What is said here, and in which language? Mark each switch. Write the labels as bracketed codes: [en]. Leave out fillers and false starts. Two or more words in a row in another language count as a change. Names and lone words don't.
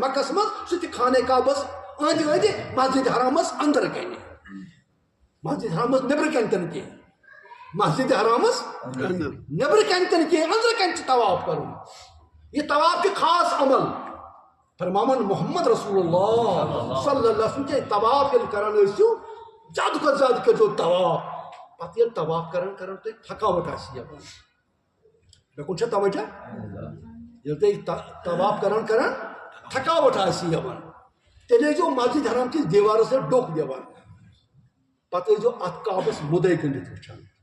[ks] مکس منٛز سُہ تہِ خانہ کعبس أنٛدۍ أنٛدۍ مسجد حرامس انٛدر کنہِ مسجد حرامس نیٚبرٕ کنہِ تہِ نہٕ کینٛہہ مسجد حرامس نیٚبرٕ کنہِ تہِ نہٕ کینٛہہ أنٛدرٕ کنہِ چھُ طواف کرُن یہ طواف چھُ خاص عمل فرماوان محمد رسول اللہ [ar] صلی اللہ علیہ وسلم [ks] کہ طواف ییٚلہِ کران ٲسِو زیادٕ کھۄتہٕ زیادٕ کٔرۍزیو طواف پتہٕ ییٚلہِ طواف کران تۄہہِ تھکاوٹ آسہِ یِوان مےٚ کُن چھا توجہ ییٚلہِ تۄہہِ طواف کران تھکاوٹ آسہِ یِوان تیٚلہِ ٲسۍزیو مسجد حرام کِس دیوارس سۭتۍ ڈوٚکھ دِوان پتہٕ ٲسۍزیو اتھ کعبس مُدے گٔنڈِتھ وٕچھان